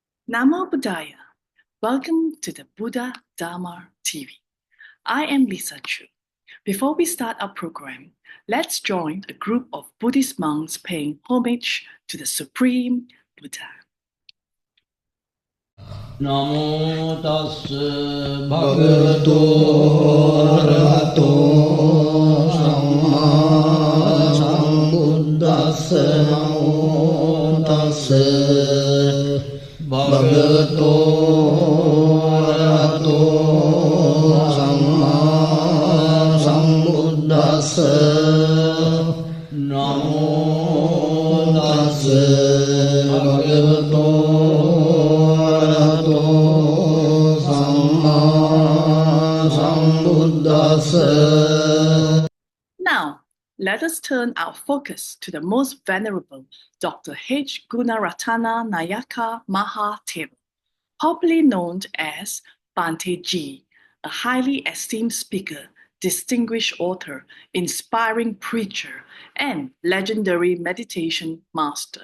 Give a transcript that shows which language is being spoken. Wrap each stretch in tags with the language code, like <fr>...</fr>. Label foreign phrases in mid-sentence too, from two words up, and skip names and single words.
<pi>Namo Buddhaya.</pi> <en>Welcome to the Buddha Dharma TV. I am Lisa Chu. Before we start our program, let's join a group of Buddhist monks paying homage to the Supreme Buddha.</en> <pi>Namo tassa bhagavato arahato samma sambuddhassa. Namo tassa bhagavato arahato samma sambuddhassa. Namo tassa bhagavato</pi> <en>Now, let us turn our focus to the most venerable Dr. H. Gunaratana Nayaka Mahathera, popularly known as Bhante G, a highly esteemed speaker, distinguished author, inspiring preacher, and legendary meditation master.</en>